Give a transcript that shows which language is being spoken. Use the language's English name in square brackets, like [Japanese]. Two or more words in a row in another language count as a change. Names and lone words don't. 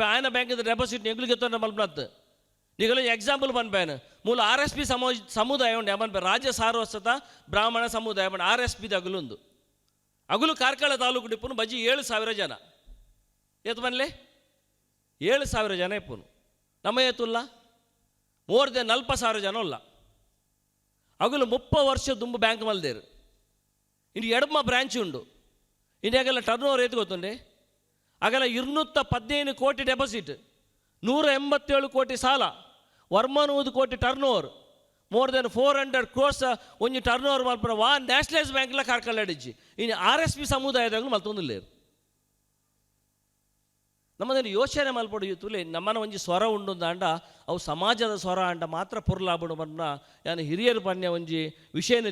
[Tulu] ಆಯನ ಬ್ಯಾಂಕಿದ ಡೆಪಾಸಿಟ್ ಎಂಗ್ಲಿಗೆ ತೊಂದ್ರೆ ಮಲ್ಪನತ್ತು ಈಗಲೂ ಎಕ್ಸಾಂಪಲ್ ಪನ್ಪೇನು ಮೂಲ RSP ಸಮುದಾಯ ಉಂಡೆ ಮನ್ಪೆ ರಾಜ್ಯ ಸಾರಸ್ವತ ಬ್ರಾಹ್ಮಣ ಸಮುದಾಯ ಬಂಡ RSP ದಗಲುಂದು ಅಗುಲು ಕಾರ್ಕಳ ತಾಲೂಕು ಡಿಪ್ಪುನು ಬಜ್ಜಿ 7,000 ಜನ ಎತ್ತು ಬನ್ಲೆ 7,000 ಜನ ಇಪ್ಪುನು ನಮ್ಮ ಎತ್ತುಲ್ಲ [English] more than [Tulu] 40,000 ಜನ ಉಲ್ಲ ಅಗುಲು 30 ವರ್ಷ ದುಂಬು ಬ್ಯಾಂಕ್ ಮಲ್ದೇರು ಇನ್ನು ಎಡಮ ಬ್ರಾಂಚ್ ಉಂಡು ಇನ್ನೆಲ್ಲ [English] turn over [Tulu] ಏತು ಗೊತ್ತುಂಡೆ ಆಗಲ್ಲ 215 ಕೋಟಿ ಡೆಪಾಸಿಟ್ 187 ಕೋಟಿ ಸಾಲ 130 ಕೋಟಿ [English] turn over more than 400 crores [Tulu] ಒಂಜಿ [English] turn over [Tulu] ಮಲ್ಪರ [English] nationalise banks [Tulu] ಕಾರ್ಕಳಡಿಜ್ಜಿ ಇನ್ನು RSP ಸಮುದಾಯದಾಗಲೂ ಮಲ್ತೊಂದಿಲ್ಲೇರು ನಮ್ಮದನ್ನು ಯೋಚನೆ ಮಲ್ಪಡು ತುಲೆ ನಮ್ಮನ ಒಂಜಿ ಸ್ವರ ಉಂಡು ಅಂಡ ಅವು ಸಮಾಜದ ಸ್ವರ ಅಂಡ ಮಾತ್ರ ಪೊರ್ಲಾಬಡು ಬಣ್ಣ ಯಾನು ಹಿರಿಯರು ಪಣ್ಯ ಒಂಜಿ ವಿಷಯನ